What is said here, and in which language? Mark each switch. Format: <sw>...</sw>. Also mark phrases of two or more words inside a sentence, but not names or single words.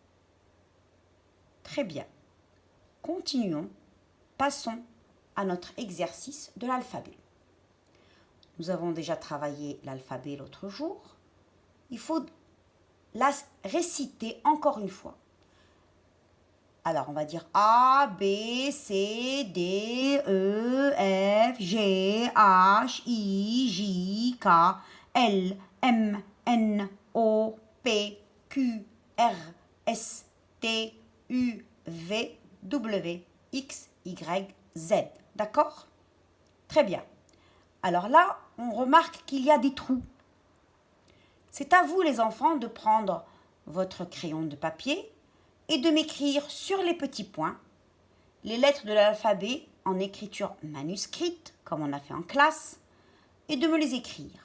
<fr>Très bien. Continuons. Passons à notre exercice de l'alphabet. Nous avons déjà travaillé l'alphabet l'autre jour. Il faut la réciter encore une fois. Alors, on va dire A, B, C, D, E, F, G, H, I, J, K, L, M, N, O, P, Q, R, S, T, U, V, W, X, Y, Z. D'accord? Très bien. Alors là, on remarque qu'il y a des trous. C'est à vous, les enfants, de prendre votre crayon de papier et de m'écrire sur les petits points les lettres de l'alphabet en écriture manuscrite, comme on a fait en classe, et de me les écrire.</fr>